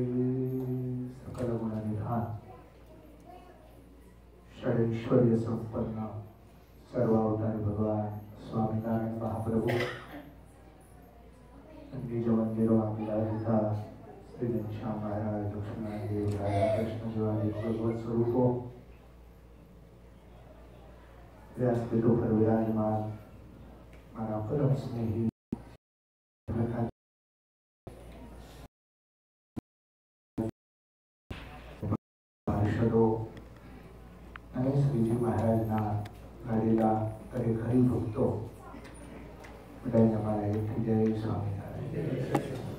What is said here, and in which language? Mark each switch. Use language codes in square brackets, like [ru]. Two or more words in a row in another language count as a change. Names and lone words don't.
[sa] सकल गुणनिधान षडैश्वर्य संपन्न सर्वावतारी भगवान स्वामीनारायण महाप्रभु निज मंदिरों विराजिता श्री घनश्याम महाराज, लक्ष्मणदेव, राधा कृष्ण [gu] જેવા ભગવત સ્વરૂપો વ્યાસપીઠો પર વિરાજમાન મારા પરમ સ્નેહી પાર્ષદો અને શ્રીજી મહારાજના લાડીલા દરેક હરિભક્તો બધાને અમારા એકથી જય સ્વામિનારાયણ।